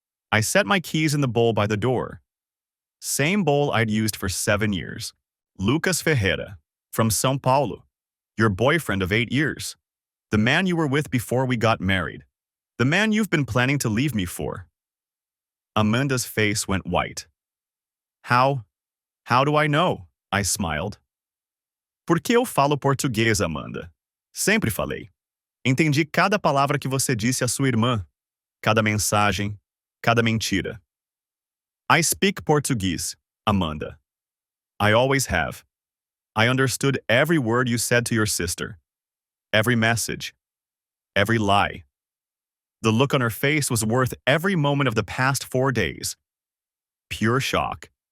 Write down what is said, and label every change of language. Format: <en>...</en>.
<en>I set my keys in the bowl by the door. Same bowl I'd used for 7 years. Lucas Ferreira, from São Paulo. Your boyfriend of 8 years. The man you were with before we got married. The man you've been planning to leave me for. Amanda's face went white. How do I know? I smiled.</en> <pt>Porque eu falo português, Amanda. Sempre falei. Entendi cada palavra que você disse à sua irmã. Cada mensagem, cada mentira.</pt> <en>I speak Portuguese, Amanda. I always have. I understood every word you said to your sister. Every message. Every lie. The look on her face was worth every moment of the past 4 days. Pure shock.</en>